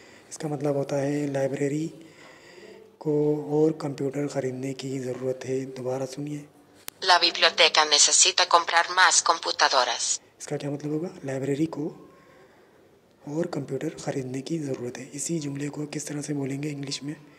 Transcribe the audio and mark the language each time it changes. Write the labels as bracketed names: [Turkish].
[Hindi] इसका मतलब होता है लाइब्रेरी को और कंप्यूटर ख़रीदने की ज़रूरत है। दोबारा सुनिए। [Spanish] La biblioteca necesita comprar más computadoras. [Hindi] इसका क्या मतलब होगा? लाइब्रेरी को और कंप्यूटर ख़रीदने की ज़रूरत है। इसी जुमले को किस तरह से बोलेंगे इंग्लिश में?